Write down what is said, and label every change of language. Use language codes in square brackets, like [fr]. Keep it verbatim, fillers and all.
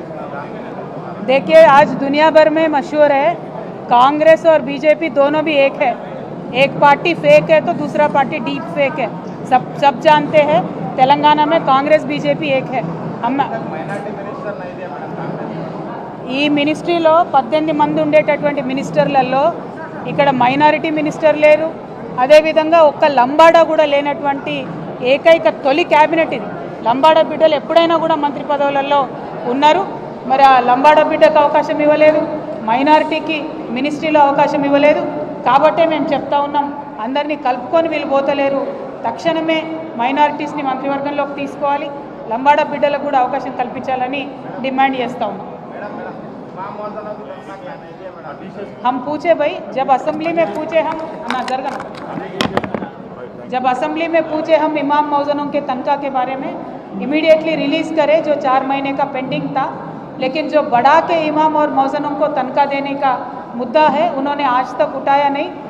[hi] देखिए आज दुनिया भर में मशहूर है, कांग्रेस और बीजेपी दोनों भी एक है. एक पार्टी फेक है तो दूसरा पार्टी डीप फेक है. सब सब जानते हैं तेलंगाना में कांग्रेस बीजेपी एक है. [te] हम ఈ మినిస్ట్రీలో పద్దెనిమిది మంది ఉండేటటువంటి మినిస్టర్లలో ఇక్కడ మైనారిటీ మినిస్టర్ లేరు, అదేవిధంగా ఒక్క లంబాడా కూడా లేనటువంటి ఏకైక తొలి క్యాబినెట్ ఇది. లంబాడా బిడ్డలు ఎప్పుడైనా కూడా మంత్రి పదవులలో ఉన్నారు. మరి ఆ లంబాడా బిడ్డకు అవకాశం ఇవ్వలేదు, మైనారిటీకి మినిస్ట్రీలో అవకాశం ఇవ్వలేదు. కాబట్టే మేము చెప్తా ఉన్నాం, అందరినీ కలుపుకొని వీళ్ళు పోతలేరు. తక్షణమే మైనారిటీస్ని మంత్రివర్గంలోకి తీసుకోవాలి. లంబాడ బిడ్డలకు కూడా అవకాశం కల్పించాలని డిమాंड చేస్తా ఉన్నాం। [hi] हम पूछे भाई, जब असेंबली में पूछे हम ना जरगना जब असेंबली में पूछे हम इमाम मौजनों के तनख्वाह के बारे में इमीडिएटली रिलीज़ करे जो चार महीने का पेंडिंग था, लेकिन जो बढ़ा के इमाम और मौजनों को तनख्वाह देने का मुद्दा है उन्होंने आज तक उठाया नहीं।